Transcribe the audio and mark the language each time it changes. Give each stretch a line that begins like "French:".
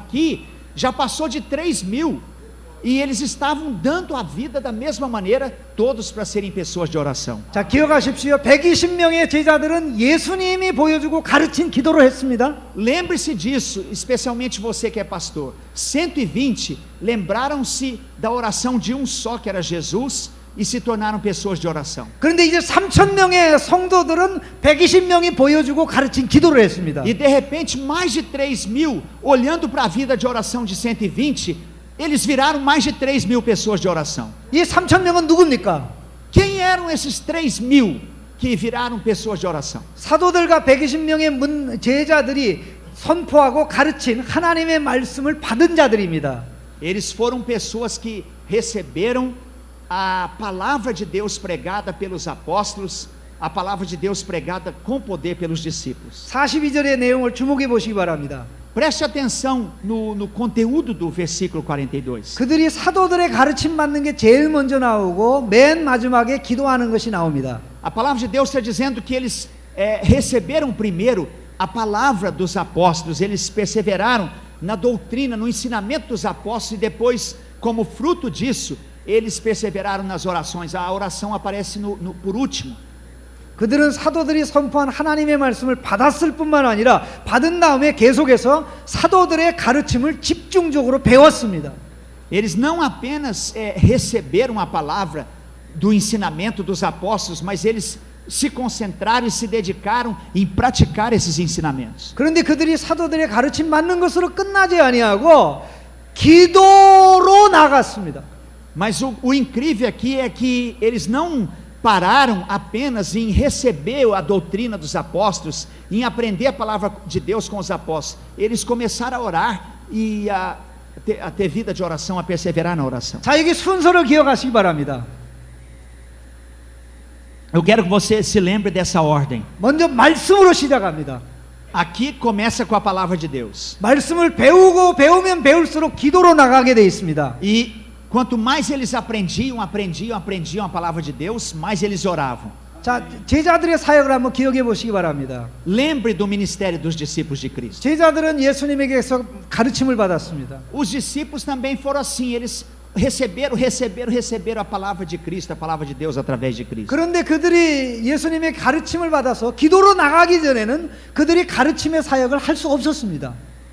Portuguese: Aqui já passou de 3.000 e eles estavam dando a vida da mesma maneira, todos para serem pessoas de oração.
Korean: 자, 기억하십시오. 120명의 제자들은 예수님이 보여주고 가르친 기도를 했습니다.
Portuguese: Lembre-se disso, especialmente você que é pastor. 120 lembraram-se da oração de um só, que era Jesus, e se tornaram pessoas de oração.
Korean: 그런데 이제 3,000명의 성도들은 120명이 보여주고 가르친 기도를 했습니다.
Portuguese: E de repente mais de 3.000, olhando para a vida de oração de 120, eles viraram mais de 3.000 pessoas de oração.
Korean: 이 3,000명은 누굽니까?
Portuguese: Quem eram esses 3.000 que viraram pessoas de oração?
Korean: 사도들과 120명의 제자들이 선포하고 가르친 하나님의 말씀을 받은 자들입니다.
Portuguese: Eles foram pessoas que receberam a palavra de Deus pregada pelos apóstolos, a palavra de Deus pregada com poder pelos discípulos.
Korean: 42절의 내용을 주목해 보시기 바랍니다.
Portuguese: Preste atenção no conteúdo do versículo 42.
Korean: 그들이 사도들의 가르침 받는 게 제일 먼저 나오고 맨 마지막에 기도하는 것이 나옵니다.
Portuguese: A palavra de Deus está dizendo que eles receberam primeiro a palavra dos apóstolos, eles perseveraram na doutrina, no ensinamento dos apóstolos, e depois, como fruto disso, eles perseveraram nas orações. A oração aparece por último.
Korean: 그들은 사도들이 선포한 하나님의 말씀을 받았을 뿐만 아니라 받은 다음에 계속해서 사도들의 가르침을 집중적으로 배웠습니다.
Portuguese: Eles não apenas receberam a palavra do ensinamento dos apóstolos, mas eles se concentraram e se dedicaram em praticar esses ensinamentos.
Korean: 그런데 그들이 사도들의 가르침 받는 것으로 끝나지 아니하고 기도로 나갔습니다.
Portuguese: Mas o incrível aqui é que eles não pararam apenas em receber a doutrina dos apóstolos, em aprender a palavra de Deus com os apóstolos. Eles começaram a orar e a ter vida de oração, a perseverar na oração.
Korean: 자, 여기 순서를 기억하시기 바랍니다.
Portuguese: Eu quero que você se lembre dessa ordem.
Korean: 먼저 말씀으로 시작합니다.
Portuguese: Aqui começa com a palavra de Deus.
Korean: 말씀을 배우면 배울수록 기도로 나가게 돼 있습니다.
Portuguese: E quanto mais eles aprendiam a palavra de Deus, mais eles oravam.
Korean: 자, 제자들의 사역을 한번 기억해 보시기 바랍니다.
Portuguese: Lembre do ministério dos discípulos de Cristo.
Korean: 제자들은 예수님에게서 가르침을 받았습니다.
Portuguese: Os discípulos também foram assim, eles receberam a palavra de Cristo, a palavra de Deus através de Cristo.
Korean: 그런데 그들이 예수님의 가르침을 받아서 기도로 나가기 전에는 그들이 가르침의 사역을 할 수 없었습니다.